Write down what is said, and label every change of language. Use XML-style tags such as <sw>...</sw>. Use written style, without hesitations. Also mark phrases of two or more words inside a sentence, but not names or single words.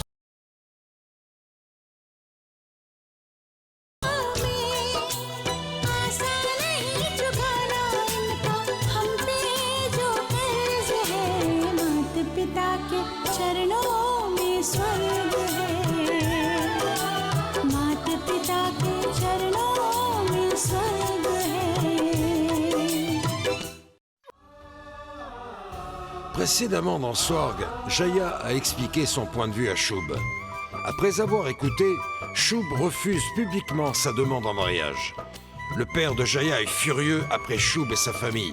<hi>हमें आसान नहीं चुकाना इनका हम पे जो कर्ज है, माता पिता के चरणों में स्वर्ग है, माता पिता के चरणों में स्वर्ग है।</hi> <fr>Précédemment dans Sworg, Jaya a expliqué son point de vue à Shub. Après avoir écouté, Shub refuse publiquement sa demande en mariage. Le père de Jaya est furieux après Shub et sa famille.</fr>